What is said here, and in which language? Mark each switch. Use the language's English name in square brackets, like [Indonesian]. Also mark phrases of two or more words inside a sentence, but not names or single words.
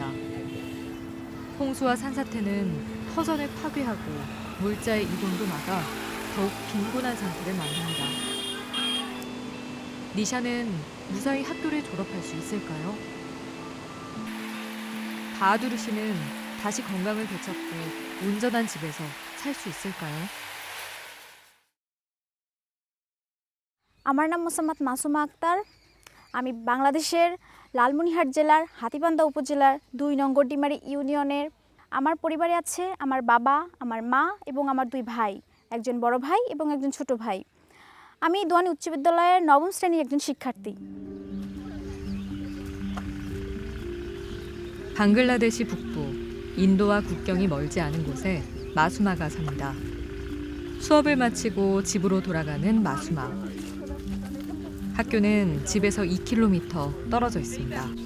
[Korean] 홍수와 산사태는 터전을 파괴하고 물자의 이동도 막아 더욱 빈곤한 상태를 만듭니다. 니샤는 무사히 학교를 졸업할 수 있을까요? 바하두르 씨는 다시 건강을 되찾고 온전한 집에서 살 수 있을까요? [Bangla] আমার নাম মোসাম্মদ মাসুমা আক্তার। আমি বাংলাদেশের লালমনিরহাট জেলার হাতীবান্ধা উপজেলার ২ নং গড্ডিমারি ইউনিয়নের। আমার পরিবারে আছে আমার বাবা, আমার মা এবং আমার 2 ভাই, একজন বড় ভাই এবং একজন ছোট ভাই। আমি দোয়ানী উচ্চ বিদ্যালয়ের 9ম শ্রেণীর একজন শিক্ষার্থী। [Korean] 방글라데시 북부, 인도와 국경이 멀지 않은 곳에 마수마가 삽니다. 수업을 마치고 집으로 돌아가는 마수마. 학교는 집에서 2km 떨어져 있습니다.